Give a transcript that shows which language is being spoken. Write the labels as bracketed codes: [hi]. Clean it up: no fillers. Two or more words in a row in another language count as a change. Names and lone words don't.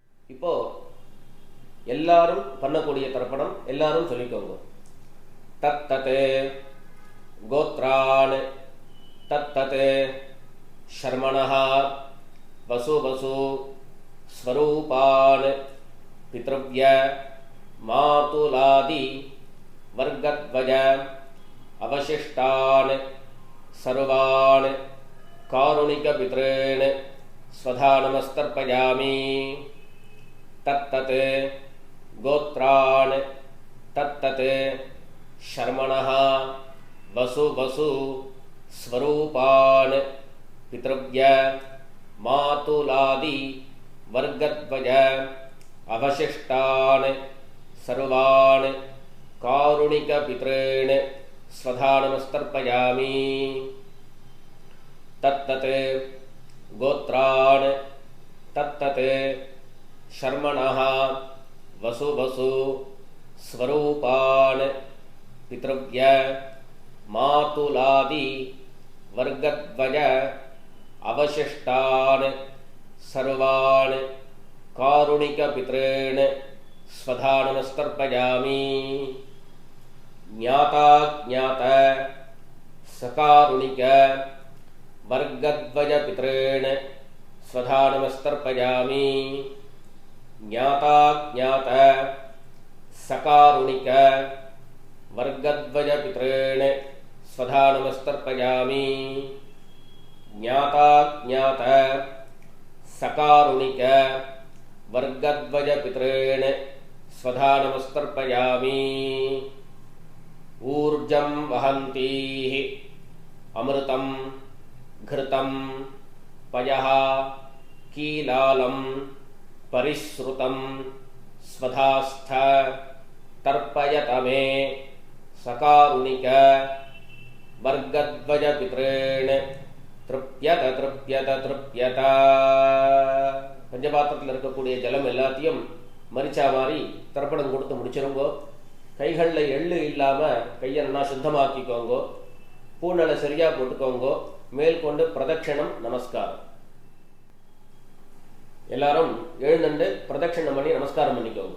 [ta] இப்போ எல்லாரும் பண்ணக்கூடிய தர்ப்பணம் எல்லாரும் சொல்லிக்கோங்க. [sa] तत् तत् गोत्रान् तत् तत् शर्मणः वसु वसु स्वरूपान् पितृव्य मातुलादि वर्गद्वय अवशिष्टान् सर्वान् कारुणिक पितॄन् स्वधा नमस्तर्पयामि. तत्तत् गोत्रान् तत्तत् शर्मणः वसु वसु स्वरूपान् पितृव्य मातुलादि वर्गद्वय अवशिष्टान् सर्वान् कारुणिक पितॄन् स्वधा नमस्तर्पयामि. तत्तत् गोत्रान् तत्तत् शर्मणः वसु वसु स्वरूपान् पितृव्य मातुलादि वर्गद्वय अवशिष्टान् सर्वान् कारुणिक पितॄन् स्वधा नमस्तर्पयामि. ज्ञाता ज्ञात सकारुणिक वर्गद्वय पितॄन् स्वधा नमस्तर्पयामि. ज्ञाता ज्ञात सकारुणिक वर्गद्वय पितॄन् स्वधा नमस्तर्पयामि. ज्ञाता ज्ञात सकारुणिक वर्गद्वय पितॄन् स्वधा नमस्तर्पयामि. ऊर्जं वहन्तीः अमृतं घृतं पयः कीलालं परिश्रुतं स्वधास्थ तर्पयत मे सकारुणिक वर्गद्वज पितॄन् तृप्यत तृप्यत तृप्यत. [ta] பஞ்சபாத்திரத்தில் இருக்கக்கூடிய ஜலம் எல்லாத்தையும் மரிச்சா மாதிரி தர்ப்பணம் கொடுத்து முடிச்சிருங்கோ. கைகளில் எள்ளு இல்லாமல் கையை நல்லா சுத்தமாக்கிக்கோங்கோ. பூநலை சரியாக போட்டுக்கோங்கோ. மேற்கொண்டு பிரதட்சணம் நமஸ்காரம். எல்லாரும் எழுந்துண்டு பிரதட்சணம் பண்ணி நமஸ்காரம் பண்ணிக்கோங்க.